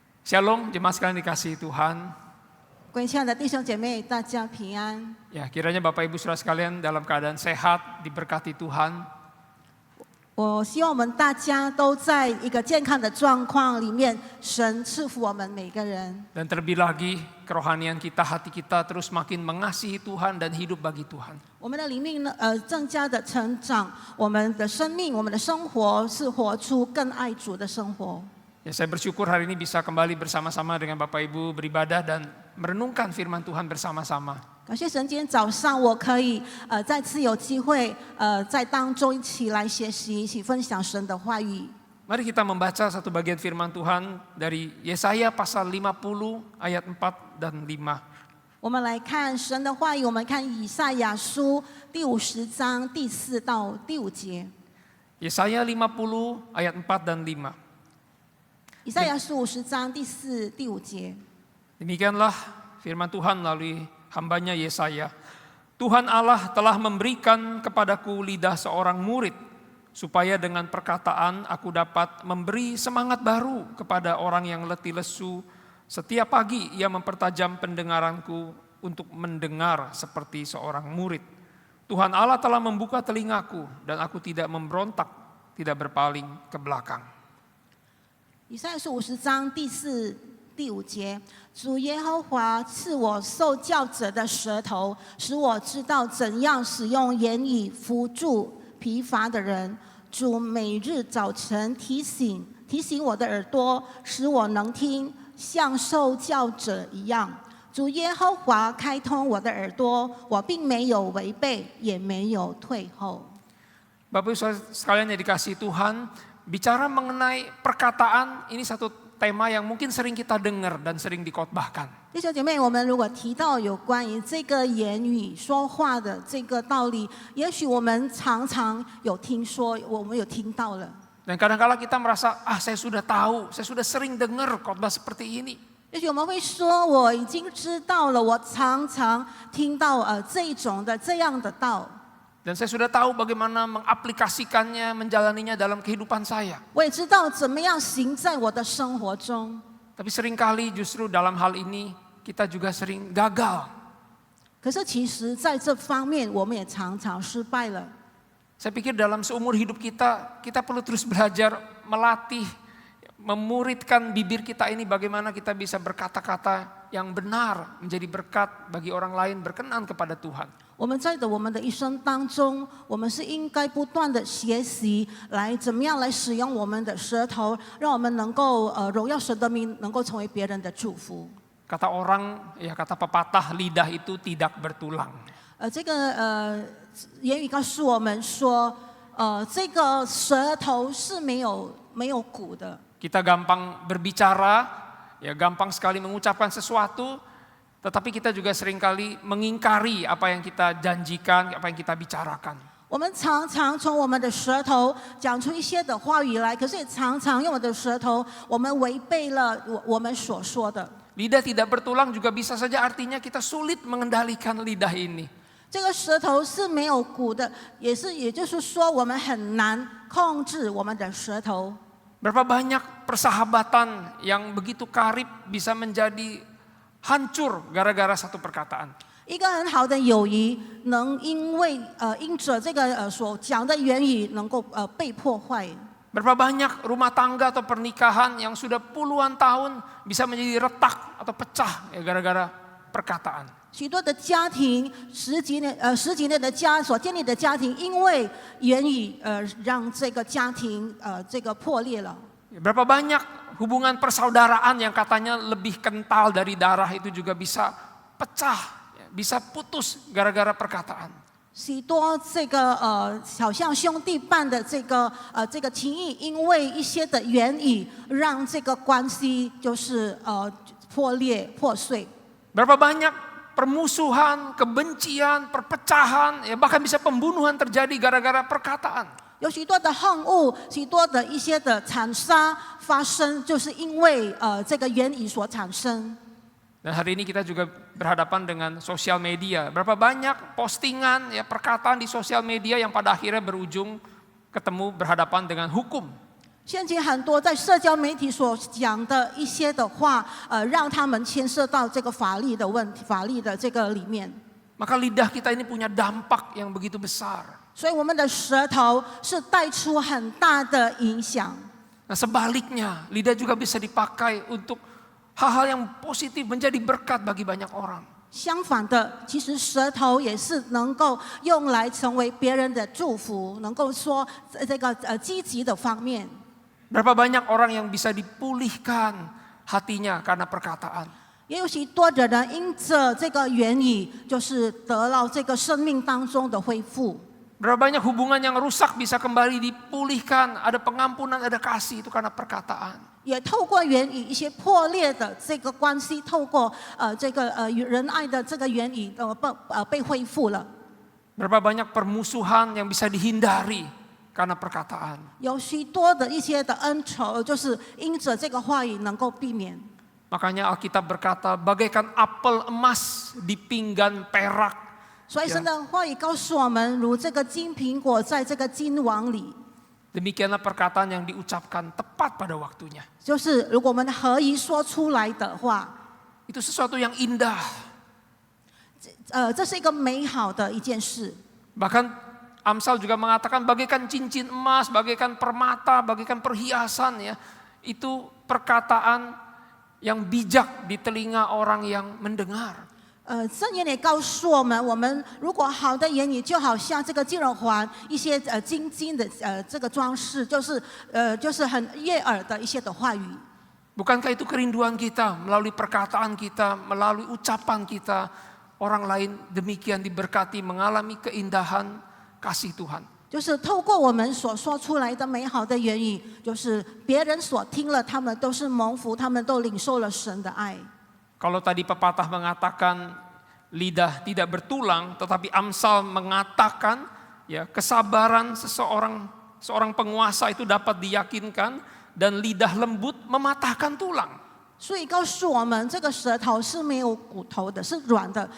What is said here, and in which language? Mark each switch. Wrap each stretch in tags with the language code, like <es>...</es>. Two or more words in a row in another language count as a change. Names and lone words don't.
<id>Shalom, jemaat sekalian dikasihi Tuhan.</id> <zh>各位亲爱的弟兄姐妹，大家平安。</zh> <id>Ya, kiranya Bapak Ibu Saudara sekalian dalam keadaan sehat, diberkati Tuhan.</id> <zh>我希望我们大家都在一个健康的状况里面，神赐福我们每个人。</zh> <id>Dan terlebih lagi kerohanian kita, hati kita terus makin mengasihi Tuhan dan hidup bagi Tuhan.</id> <zh>我们的灵命呢，更加的成长，我们的生命，我们的生活是活出更爱主的生活。</zh> <id>Ya, saya bersyukur hari ini bisa kembali bersama-sama dengan Bapak Ibu beribadah dan merenungkan firman Tuhan bersama-sama.</id> <zh>感谢神，今天早上我可以再次有机会在当中一起来学习，一起分享神的话语。</zh> <id>Mari kita membaca satu bagian firman Tuhan dari Yesaya pasal 50 ayat 4 dan 5.</id> <zh>我们来看神的话语，我们看以赛亚书第50章第4到第5节。</zh> <id>Yesaya 50 ayat 4 dan 5.</id> <zh>以赛亚书50章第4、第5节。</zh> <id>Demikianlah firman Tuhan melalui hambanya Yesaya. Tuhan Allah telah memberikan kepadaku lidah seorang murid, supaya dengan perkataan aku dapat memberi semangat baru kepada orang yang letih lesu. Setiap pagi ia mempertajam pendengaranku untuk mendengar seperti seorang murid. Tuhan Allah telah membuka telingaku dan aku tidak memberontak, tidak berpaling ke belakang.</id> <zh>以赛亚书50章第4、第5节，主耶和华赐我受教者的舌头，使我知道怎样使用言语扶助疲乏的人。主每日早晨提醒我的耳朵，使我能听，像受教者一样。主耶和华开通我的耳朵，我并没有违背，也没有退后。</zh> <id>Bapak Ibu sekalian yang dikasihi Tuhan, bicara mengenai perkataan, ini satu tema yang mungkin sering kita dengar dan sering dikotbahkan.</id> <zh>弟兄姐妹，我们如果提到有关于这个言语说话的这个道理，也许我们常常有听说，我们有听到了。</zh> <id>Dan kadang-kala kita merasa, saya sudah tahu, saya sudah sering dengar khotbah seperti ini.</id> <zh>也许我们会说，我已经知道了，我常常听到这种的这样的道。</zh> <id>Dan saya sudah tahu bagaimana mengaplikasikannya, menjalaninya dalam kehidupan saya.</id> <zh>我也知道怎么样行在我的生活中。</zh> <id>Tapi seringkali justru dalam hal ini kita juga sering gagal.</id> <zh>可是其实在这方面，我们也常常失败了。</zh> <id>Saya pikir dalam seumur hidup kita perlu terus belajar melatih, memuridkan bibir kita ini bagaimana kita bisa berkata-kata yang benar, menjadi berkat bagi orang lain, berkenan kepada Tuhan.</id> <zh>我们在我们的一生当中，我们是应该不断的学习，来怎么样来使用我们的舌头，让我们能够荣耀神的名，能够成为别人的祝福。</zh> <id>Kata orang, kata pepatah, lidah itu tidak bertulang.</id> <zh>这个言语告诉我们说，这个舌头是没有骨的。</zh> <id>Kita gampang berbicara, gampang sekali mengucapkan sesuatu. Tetapi kita juga seringkali mengingkari apa yang kita janjikan, apa yang kita bicarakan.</id> <zh>我们常常从我们的舌头讲出一些的话语来，可是也常常用我们的舌头，我们违背了我们所说的。</zh> <id>Lidah tidak bertulang juga bisa saja artinya kita sulit mengendalikan lidah ini.</id> <zh>这个舌头是没有骨的，也就是说，我们很难控制我们的舌头。</zh> <id>Berapa banyak persahabatan yang begitu karib bisa menjadi hancur gara-gara satu perkataan.</id> <zh>一个很好的友谊，能因着这个所讲的言语，能够被破坏。</zh> <id>Berapa banyak rumah tangga atau pernikahan yang sudah puluhan tahun bisa menjadi retak atau pecah gara-gara perkataan.</id> <zh>许多的家庭，十几年的所建立的家庭，因为言语让这个家庭这个破裂了。</zh> <id>Berapa banyak hubungan persaudaraan yang katanya lebih kental dari darah itu juga bisa pecah, bisa putus gara-gara perkataan.</id> <zh>许多这个好像兄弟般的这个情谊，因为一些的言语，让这个关系就是破裂破碎。</zh> <id>Berapa banyak permusuhan, kebencian, perpecahan, bahkan bisa pembunuhan terjadi gara-gara perkataan.</id> <zh>有许多的恨恶，许多的一些的残杀发生，就是因为这个言语所产生。</zh> <id>Dan hari ini kita juga berhadapan dengan sosial media. Berapa banyak postingan, perkataan di sosial media yang pada akhirnya berujung ketemu berhadapan dengan hukum.</id> <zh>现今很多在社交媒体所讲的一些的话，让他们牵涉到这个法律的问题，法律的这个里面。</zh> <id>Maka lidah kita ini punya dampak yang begitu besar.</id> <zh>所以我们的舌头是带出很大的影响。</zh> <id>Nah sebaliknya, lidah juga bisa dipakai untuk hal-hal yang positif, menjadi berkat bagi banyak orang.</id> <zh>相反的，其实舌头也是能够用来成为别人的祝福，能够说这个积极的方面。</zh> <id>Berapa banyak orang yang bisa dipulihkan hatinya karena perkataan.</id> <zh>也有许多的人因着这个原因，就是得到这个生命当中的恢复。</zh> <id>Berapa banyak hubungan yang rusak bisa kembali dipulihkan, ada pengampunan, ada kasih, itu karena perkataan.</id> <zh>也透过原因一些破裂的这个关系，透过这个仁爱的这个原因被恢复了。</zh> <id>Berapa banyak permusuhan yang bisa dihindari karena perkataan.</id> <zh>有许多的一些的恩仇，就是因着这个话语能够避免。</zh> <id>Makanya Alkitab berkata, bagaikan apel emas di pinggan perak.</id> <zh>所以神的话语告诉我们，如这个金苹果在这个金网里，</zh> <id>Demikianlah perkataan yang diucapkan tepat pada waktunya.</id> <zh>就是如果我们合一说出来的话，</zh> <id>Itu sesuatu yang indah.</id> <zh>这是一个美好的一件事。</zh> <id>Bahkan Amsal juga mengatakan bagaikan cincin emas, bagaikan permata, bagaikan perhiasan ya. Itu perkataan yang bijak di telinga orang yang mendengar.</id> <zh>圣言也告诉我们，我们如果好的言语，就好像这个金耳环，一些金的这个装饰，就是很悦耳的一些的话语。</zh> <id>Bukankah itu kerinduan kita melalui perkataan kita, melalui ucapan kita, orang lain demikian diberkati, mengalami keindahan kasih Tuhan.</id> <zh>就是透过我们所说出来的美好的言语，就是别人所听了，他们都是蒙福，他们都领受了神的爱。</zh> <id>Kalau tadi pepatah mengatakan lidah tidak bertulang, tetapi Amsal mengatakan ya kesabaran seorang penguasa itu dapat diyakinkan dan lidah lembut mematahkan tulang.</id> <zh>所以告诉我们，这个舌头是没有骨头的，是软的。</zh>